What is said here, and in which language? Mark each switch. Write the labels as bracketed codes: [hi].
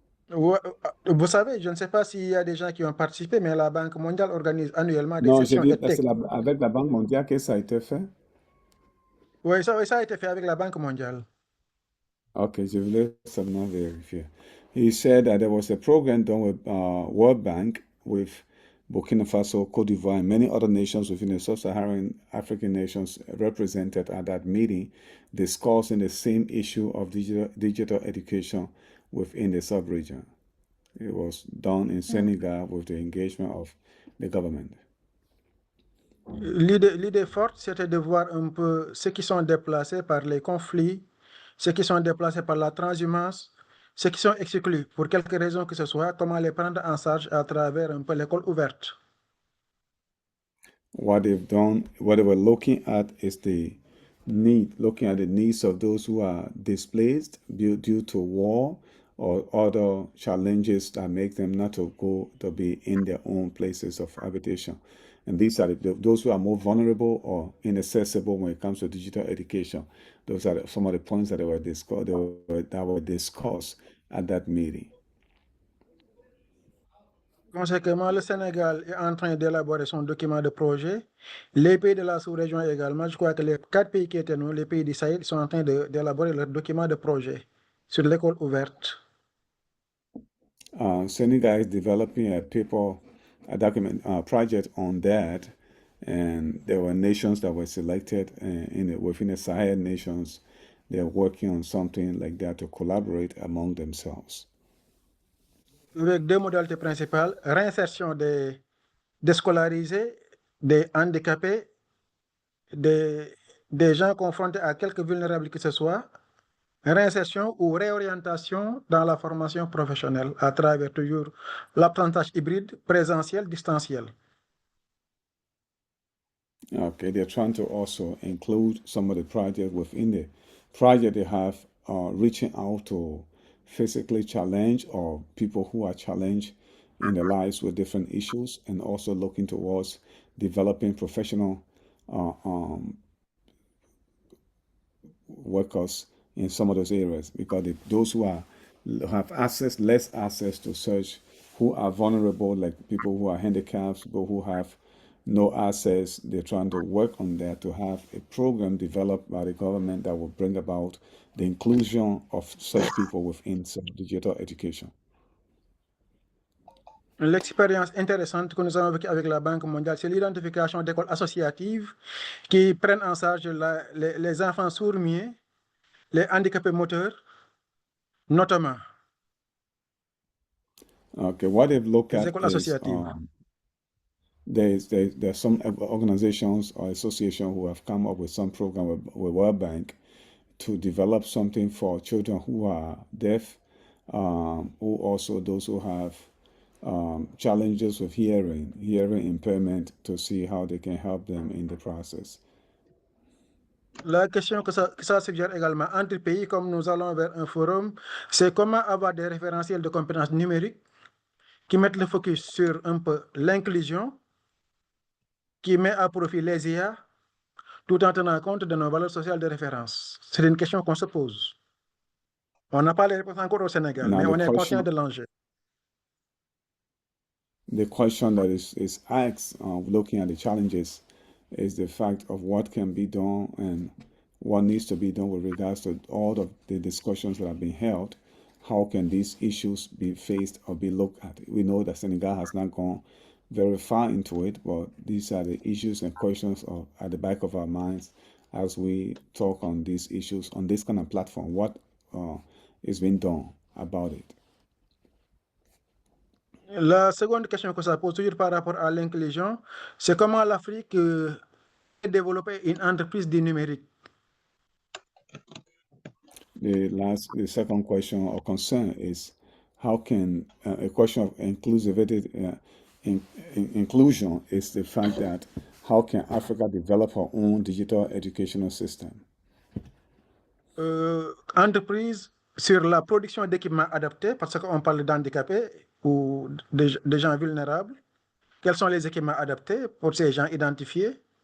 [fr] Vous savez, je ne sais pas s'il y a des gens qui ont participé, mais la Banque mondiale organise annuellement des Non, sessions je dis, EdTech. c'est avec la Banque mondiale que ça a été fait? Oui, ça a été fait avec la Banque mondiale. Okay, je voulais seulement vérifier. [en] He said that there was a program done with World Bank with Burkina Faso, Cote d'Ivoire, and many other nations within the sub-Saharan African nations represented at that meeting, discussing the same issue of digital education within the sub-region. It was done in Senegal with the engagement of the government. [fr] L'idée forte, c'était de voir un peu ceux qui sont déplacés par les conflits, ceux qui sont déplacés par la transhumance, ceux qui sont exclus, pour quelque raison que ce soit, comment les prendre en charge à travers un peu l'école ouverte. [en] What they've done, what they were looking at is looking at the needs of those who are displaced due to war or other challenges that make them not to go to be in their own places of habitation. And these are those who are more vulnerable or inaccessible when it comes to digital education. Those are some of the points that were discussed at that meeting. [fr] Conséquemment, le Sénégal est en train d'élaborer son document de projet. Les pays de la sous-région également, je crois que les 4 pays qui étaient nous, les pays du Sahel, sont en train d'élaborer leur document de projet sur l'école ouverte. [en] Senegal is developing a document project on that, and there were nations that were selected within the Sahel nations. They're working on something like that to collaborate among themselves. [fr] Avec 2 modalités principales, réinsertion des déscolarisés, des handicapés, des gens confrontés à quelque vulnérabilité que ce soit, réinsertion ou réorientation dans la formation professionnelle à travers toujours l'apprentissage hybride, présentiel, distanciel. [en] Okay, they're trying to also include some of the projects within the project they have, reaching out to physically challenged or people who are challenged in their lives with different issues, and also looking towards developing professional workers in some of those areas, because those who have less access to such, who are vulnerable, like people who are handicapped, people who have no access, they're trying to work on that to have a program developed by the government that will bring about the inclusion of such people within some digital education. [fr] L'expérience intéressante que nous avons vécue avec la Banque mondiale, c'est l'identification d'écoles associatives qui prennent en charge les enfants sourds-muets, les handicapés moteurs, notamment. [en] Okay, what they've looked [fr] Les écoles [en] is [fr] associatives. [en] there's some organizations or associations who have come up with some program with World Bank to develop something for children who are deaf, who also those who have challenges with hearing impairment, to see how they can help them in the process. [fr] La question que ça suggère également entre pays, comme nous allons vers un forum, c'est comment avoir des référentiels de compétences numériques qui mettent le focus sur un peu l'inclusion, qui met à profit les IA, tout en tenant compte de nos valeurs sociales de référence. C'est une question qu'on se pose. On n'a pas les réponses encore au Sénégal, [en] Now, [fr] mais [en] the [fr] on est [en] question- [fr] conscient de l'enjeu. [en] The question that is asked, looking at the challenges, is the fact of what can be done and what needs to be done with regards to all of the discussions that have been held. How can these issues be faced or be looked at? We know that Senegal has not gone very far into it, but these are the issues and questions at the back of our minds as we talk on these issues on this kind of platform. What is being done about it? [fr] La seconde question que ça pose toujours par rapport à l'inclusion, c'est comment l'Afrique peut développer une entreprise du numérique. [en] The second question or concern is how can a question of inclusivity, inclusion is the fact that how can Africa develop her own digital educational system? [fr] Entreprise sur la production d'équipements adaptés, parce qu'on parle d'handicapés ou de gens vulnérables. Quels sont les équipements adaptés pour ces gens identifiés?